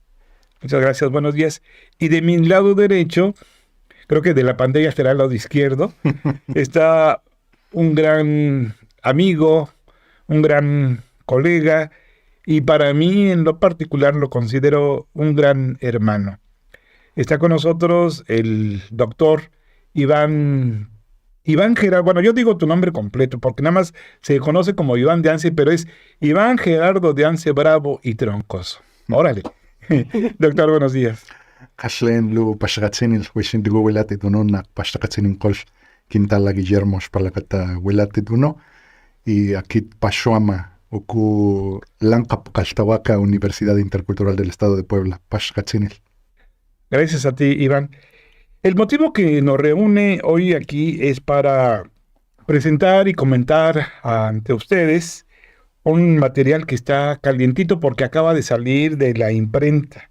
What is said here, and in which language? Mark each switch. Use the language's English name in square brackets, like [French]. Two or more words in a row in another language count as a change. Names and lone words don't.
[Spanish] Muchas gracias, buenos días. Y de mi lado derecho, creo que de la pantalla será el lado izquierdo, está un gran amigo, un gran colega, y para mí en lo particular lo considero un gran hermano. Está con nosotros el doctor Iván Gerardo. Bueno, yo digo tu nombre completo porque nada más se conoce como Iván de Ance, pero es Iván Gerardo de Ance Bravo y Troncoso. Órale. Doctor, buenos días. [Papantla Totonac] Kaslen lu pashgatsenil wishin digo welate duno na pashgatsenin kol quintala Guillermo palakata welate duno [Spanish] y aquí [Papantla Totonac] pashuama oku lanka Caltahuaca Universidad Intercultural del Estado de Puebla pashgatsenil. [Spanish] Gracias a ti, Iván. El motivo que nos reúne hoy aquí es para presentar y comentar ante ustedes un material que está calientito porque acaba de salir de la imprenta.